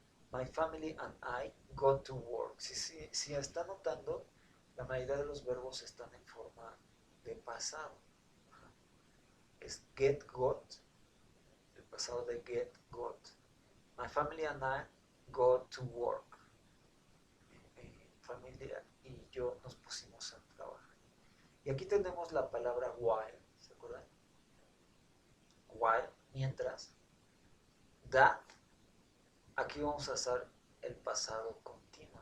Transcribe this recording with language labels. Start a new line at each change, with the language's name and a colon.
English: My family and I got to work.
Spanish: Si está notando, la mayoría de los verbos están en forma de pasado. Es get, got, el pasado de get, got.
English: My family and I got to work.
Spanish: Mi familia y yo nos pusimos a trabajar. Y aquí tenemos la palabra while, ¿se acuerdan? While, mientras. That, aquí vamos a usar el pasado continuo.